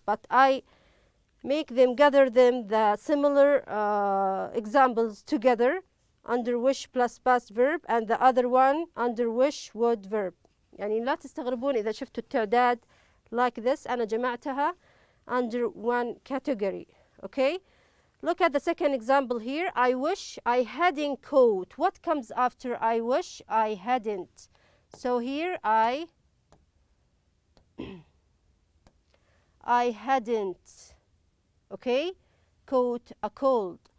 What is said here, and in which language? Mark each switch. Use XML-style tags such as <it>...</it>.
<en>But I make them, gather them, the similar examples together under wish plus past verb, and the other one under wish would verb.</en> <ar>يعني لا تستغربون إذا شفتوا التعداد</ar> <en>like this.</en> <ar>أنا جمعتها</ar> <en>under one category. Okay, look at the second example here. I wish I hadn't caught. What comes after I wish I hadn't? So here I hadn't, okay, caught a cold.</en>